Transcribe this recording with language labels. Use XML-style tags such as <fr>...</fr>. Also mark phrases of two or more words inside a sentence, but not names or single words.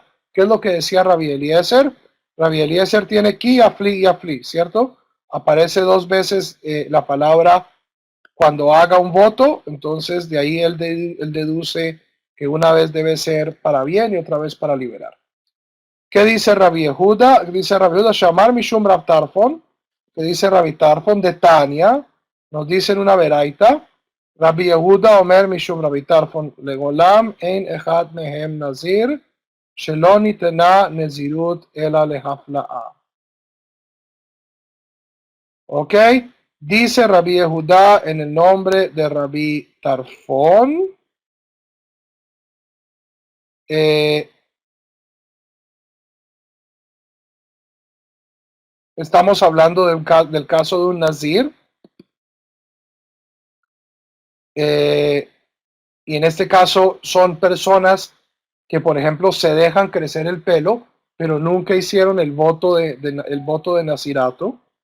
<es>¿Qué es lo que decía Rabbi Eliezer? Rabbi Eliezer tiene ki, afli y afli, ¿cierto? Aparece dos veces la palabra cuando haga un voto, entonces de ahí él deduce que una vez debe ser para bien y otra vez para liberar. ¿Qué dice Rabbi Yehuda? Dice Rabbi Yehuda,</es> <he>שאמר משום</he> <es>Rav Tarfon, que dice Rabbi Tarfon de Tania, nos dice en una veraita,</es> <he>רבי יהודה אומר משום רבי טרפון לעולם אין אחד מהם נזיר שלא ניתנה נזירות אלא להפלאה.</he> <es>Ok, dice Rabbi Yehuda en el nombre de Rabbi Tarfon, estamos hablando del caso de un nazir, y en este caso son personas que, por ejemplo, se dejan crecer el pelo, pero nunca hicieron el voto de nazirato.</es>